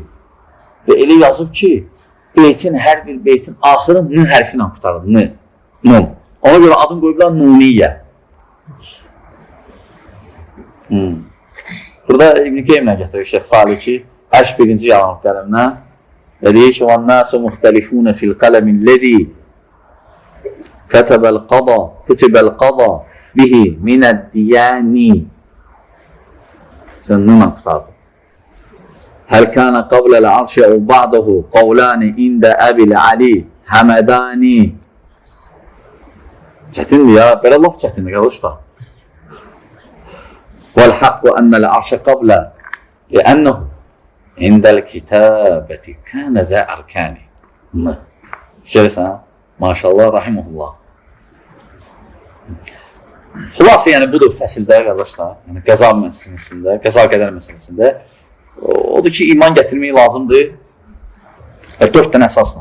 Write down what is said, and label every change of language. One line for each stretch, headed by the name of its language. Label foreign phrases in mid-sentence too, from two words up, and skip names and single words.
Azerbaijani: Və elə yazıb ki, hər bir beytin axırı nun hərfi ilə qutarıb. Nun. Ona görə adını qoyublar Nuniyyə. Burada İbn-i Qeymlə gətirir Şeyx Salih ki, 81-ci yalanıb qələmlə və deyir ki,
Arabic: وَالنَّاسُ مُخْتَلِفُونَ فِي الْقَلَمِ الَّذِي كَتَبَ الْقَضَى بِهِ مِنَ الدِّيَانِ
Azerbaijani: Sən nunla qutardı.
Arabic: هَلْ كَانَ قَبْلَ الْعَرْشِ اَوْ بَعْدَهُ قَوْلَانِ اِنْدَ أَبِ الْعَلِي حَمَدَانِ
Azerbaijani: Çətindir ya, belə laf çətindir qardaşlar.
Arabic: وَالْحَقُّ أَنَّ الْعَرْشَ قَبْلَ لِأَنَّهُ عِنْدَ الْكِتَابَةِ كَانَ ذَا أَرْكَانِ
Azerbaijani: Görürsən, maşallah, rahimullah. Xülasə, yəni budur fəsildə, qardaşlar, yəni qəza məsələsində, qəza qədər məsələsində, odur ki, iman gətirmək lazımdır. 4 dənə əsasla.